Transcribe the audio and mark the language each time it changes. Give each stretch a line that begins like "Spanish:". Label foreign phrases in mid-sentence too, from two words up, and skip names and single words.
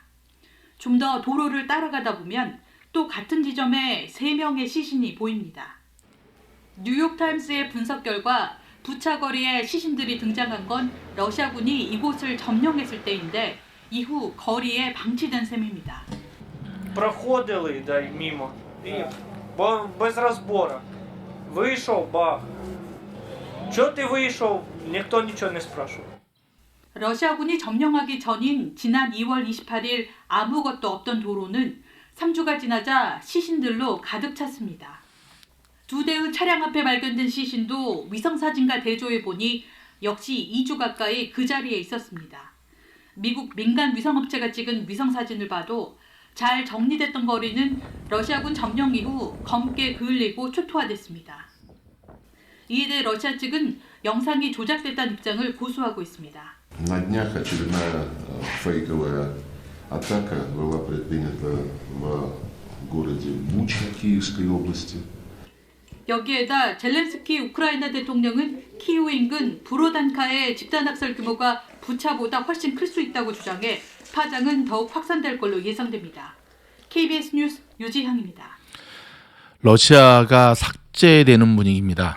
Korean: 좀 더 도로를 따라가다 보면 또 같은 지점에 3명의 시신이 보입니다. 뉴욕타임스의 분석 결과 부차 거리에 시신들이 등장한 건 러시아군이 이곳을 점령했을 때인데 이후 거리에 방치된 셈입니다.
Russian: Проходили, дай мимо, и без разбора.
Ukrainian: Вийшов, бах. Чого ти вийшов? Ніхто нічого не спрашивав.
Korean: 러시아군이 점령하기 전인 지난 2월 28일 아무것도 없던 도로는 3주가 지나자 시신들로 가득 찼습니다. 2대의 차량 앞에 발견된 시신도 위성사진과 대조해보니 역시 2주 가까이 그 자리에 있었습니다. 미국 민간 위성업체가 찍은 위성사진을 봐도 잘 정리됐던 거리는 러시아군 점령 이후 검게 그을리고 초토화됐습니다. 이에 대해 러시아 측은 영상이 조작됐다는 입장을 고수하고 있습니다.
Russian: На днях очередная фейковая атака была предпринята в городе Буча Киевской области.
Korean: 여기에다 젤렌스키 우크라이나 대통령은 키이우 인근 브로단카의 집단학살 규모가 부차보다 훨씬 클 수 있다고 주장해 파장은 더욱 확산될 걸로 예상됩니다. KBS 뉴스 유지향입니다. 러시아가 삭제되는 분위기입니다.